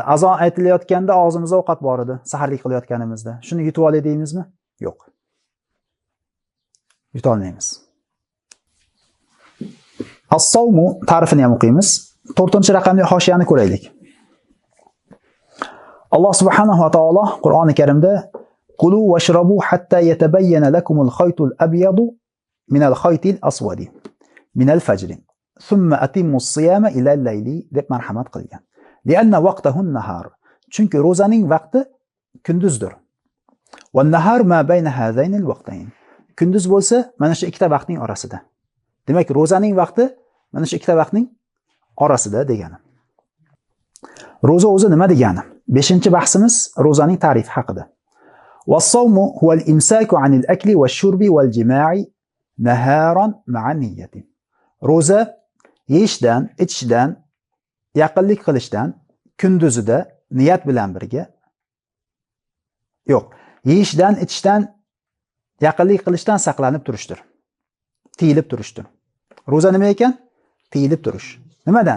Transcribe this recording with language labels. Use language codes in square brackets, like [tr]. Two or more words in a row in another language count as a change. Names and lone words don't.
[uz] Azon aytilayotganda og'zimizda ovqat bor edi, saharlik qilayotganimizda. Shuni yutib olay deymizmi? Yo'q. Yuta olmaymiz. As-sawmu ta'rifini ham o'qiymiz. 4-raqamli hoshiyani ko'raylik. Alloh subhanahu va taolo Qur'oni Karimda [ar] كلوا واشربوا حتى يتبين لكم الخيط الأبيض من الخيط الأسود من الفجر ثم أتموا الصيام إلى الليل [uz] deb marhamat qilgan. [ar] لأن وقته النهار. [uz] Chunki ro'zaning vaqti kunduzdir. [ar] والنهار ما بين هذين الوقتين. [uz] Kunduz bo'lsa, mana shu ikkita vaqtning orasida. Demak, ro'zaning vaqti mana shu ikkita vaqtning orasida degani. Ro'za o'zi nima degani? 5-bahsimiz ro'zaning ta'rifi haqida. [ar] والصوم هو الإمساك عن الأكل والشرب والجماع نهارا مع النية. [uz] Ro'za yeyishdan, ichishdan, yaqinlik qilishdan kunduzida niyat bilan birga yo'q, yeyishdan, ichishdan, yaqinlik qilishdan saqlanib turishdir. Tiyilib turishdir. Ro'za nima ekan? Tiyilib turish. Nimadan?